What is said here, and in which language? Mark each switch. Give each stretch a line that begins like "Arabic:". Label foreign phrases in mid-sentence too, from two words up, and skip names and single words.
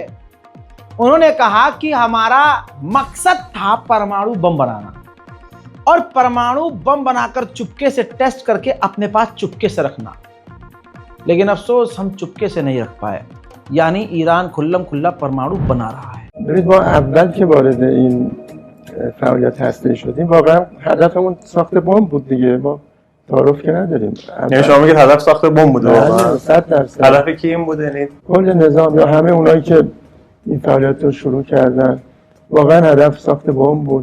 Hindi: उन्होंने कहा कि हमारा मकसद था परमाणु बम बनाना और परमाणु बम बनाकर चुपके से टेस्ट करके अपने पास चुपके से रखना, लेकिन अफसोस हम चुपके से नहीं रख पाए। यानी ईरान खुल्लम खुल्ला परमाणु बना रहा है।
Persian: ببینید ما اول که وارد این فعالیت هسته‌ای شدیم واقعا هدفمون ساخت بمب بود دیگه، ما تعارف که نداریم. یعنی شما میگید هدف ساخت بمب بوده واقعا؟ 100%. هدف کی این بوده؟ یعنی کل نظام یا همه اونایی که این فعالیت رو شروع کردن واقعا هدف ساخت بمب بود.